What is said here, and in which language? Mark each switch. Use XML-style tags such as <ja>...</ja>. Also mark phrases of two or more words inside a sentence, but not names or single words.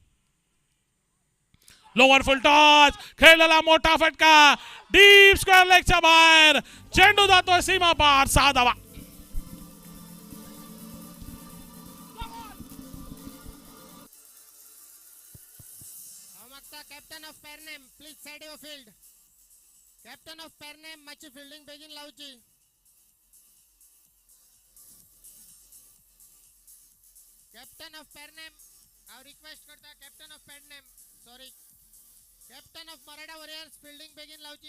<en>lower full toss,</en> <mr>खेळलेला मोठा फटका,</mr> <en>deep square</en> <mr>लेगच्या बाहेर, चेंडू जातोय सीमा पार, 6 धावा.</mr> <en>captain of Pernem please side your field. captain of Pernem</en> <kok>माची फिल्डिंग बेगीन लावची.</kok> <en>captain of Pernem</en> <kok>हांव रिक्वेस्ट करता,</kok> <en>captain of Pernem sorry captain of</en> <kok>मराठा वॉरियर्स फिल्डिंग बेगीन लावची.</kok>